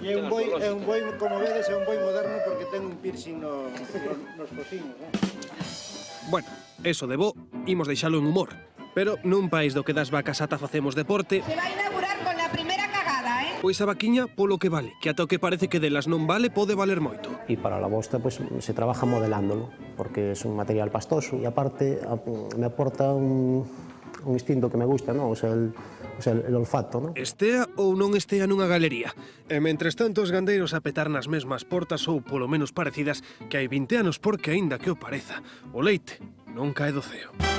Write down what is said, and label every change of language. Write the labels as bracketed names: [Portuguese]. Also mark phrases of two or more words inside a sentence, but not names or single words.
[Galician] É un boi, como vedes, é un boi moderno porque ten un piercing nos fociños, Bueno, eso de bo, imos deixalo en humor. Pero nun país do que das vacas ata facemos deporte, [Spanish] Se va a inaugurar con la primera cagada, ¿eh? [Galician] pois a vaquiña polo que vale, que ata o que parece que delas non vale pode valer moito. [Spanish] Y para la bosta pues se trabaja modelándolo, porque es un material pastoso y aparte me aporta un instinto que me gusta, ¿no? O sea, el olfato, ¿no? [Galician] Estea ou non estea nunha galería. E mentres tanto os gandeiros a petar nas mesmas portas ou polo menos parecidas que hai 20 anos porque aínda que o pareza, o leite non cae do ceo.